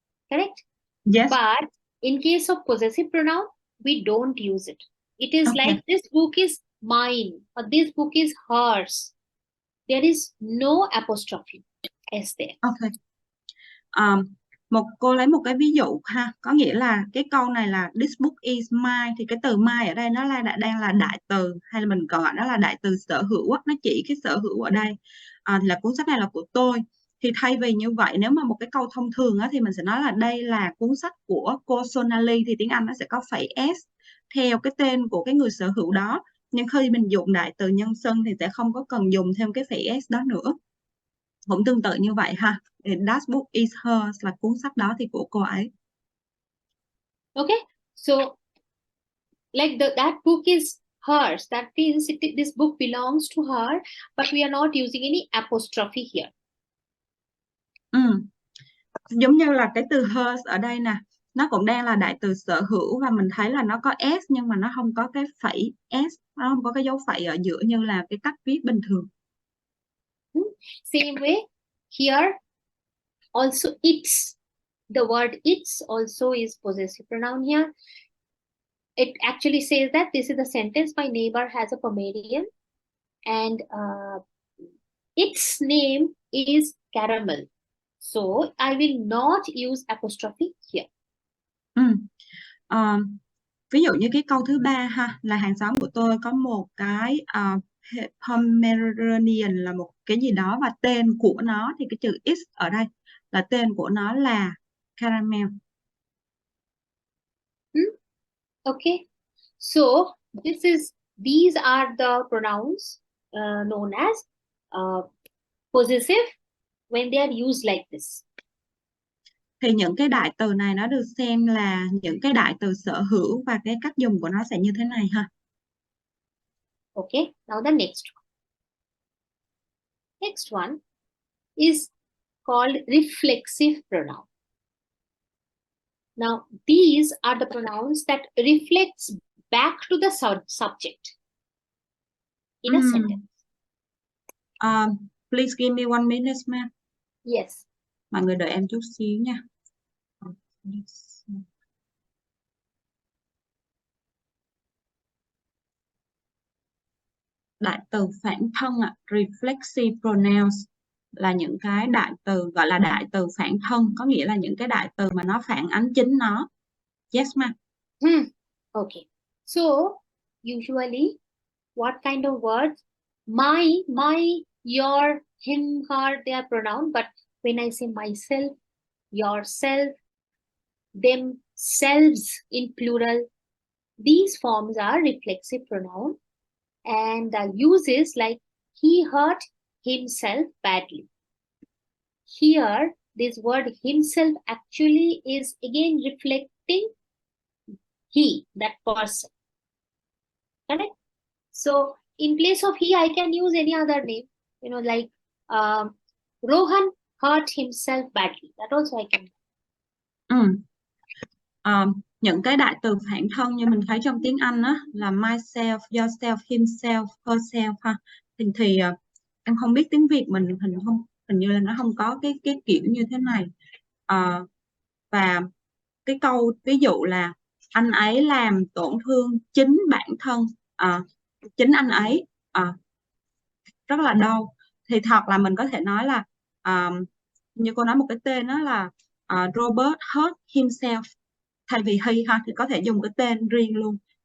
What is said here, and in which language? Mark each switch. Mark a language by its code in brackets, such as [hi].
[en] Correct? Yes. But in case of possessive pronoun, we don't use it. It is Okay. like this book is mine or this book is hers. There is no apostrophe s there. Okay. [vi] Cô lấy một cái ví dụ ha, có nghĩa là cái câu này là [en] this book is mine, [vi] thì cái từ mine ở đây nó là đang là đại từ, hay là mình còn gọi nó là đại từ sở hữu á, nó chỉ cái sở hữu ở đây thì là cuốn sách này là của tôi. Thì thay vì như vậy, nếu mà một cái câu thông thường á, thì mình sẽ nói là đây là cuốn sách của cô Sonali, thì tiếng Anh nó sẽ có phẩy s theo cái tên của cái người sở hữu đó. Nhưng khi mình dùng đại từ nhân xưng thì sẽ không có cần dùng thêm cái phẩy s đó nữa. Cũng tương tự như vậy ha. [en] That book is hers [vi] là cuốn sách đó thì của cô ấy. [en] Okay, so like that book is hers. That means this book belongs to her, but we are not using any apostrophe here. [vi] Giống như là cái từ hers ở đây nè, nó cũng đang là đại từ sở hữu và mình thấy là nó có s nhưng mà nó không có cái phẩy s, nó không có cái dấu phẩy ở giữa như là cái cách viết bình thường. [en] Same way here also its, the word its also is possessive pronoun here. It actually says that this is the sentence, my neighbor has a Pomeranian and its name is Caramel. So I will not use apostrophe here. [vi] Ví dụ như cái câu thứ 3 ha, là hàng xóm của tôi có một cái Pomeranian là một cái gì đó và tên của nó, thì cái chữ is ở đây là tên của nó là Caramel. [en] Okay, so these are the pronouns known as possessive when they are used like this. [vi] Thì những cái đại từ này nó được xem là những cái đại từ sở hữu và cái cách dùng của nó sẽ như thế này ha. [en] Okay, now the next one. Next one is called reflexive pronoun. Now, these are the pronouns that reflects back to the subject in a sentence. Please give me 1 minute, ma'am. Yes. [vi] Mọi người đợi em chút xíu nha. Đại từ phản thân reflexive pronouns là những cái đại từ gọi là đại từ phản thân, có nghĩa là những cái đại từ mà nó phản ánh chính nó. [en] Yes, ma'am. Okay. So usually, what kind of words? My, your, him, her, they are pronoun. But when I say myself, yourself, themselves in plural, these forms are reflexive pronoun. And the uses like he hurt himself badly. Here, this word himself actually is again reflecting he, that person. Correct? So in place of he, I can use any other name. You know, like Rohan hurt himself badly. That also I can. [vi] Những cái đại từ phản thân như mình thấy trong tiếng Anh á, là myself, yourself, himself, herself ha. Thì em không biết tiếng Việt mình không hình như là nó không có cái kiểu như thế này. Và cái câu ví dụ là anh ấy làm tổn thương chính bản thân chính anh ấy rất là đau, thì thật là mình có thể nói là như cô nói một cái tên đó là [en] Robert hurt himself, [vi] thay vì he ha thì có thể dùng cái tên riêng luôn.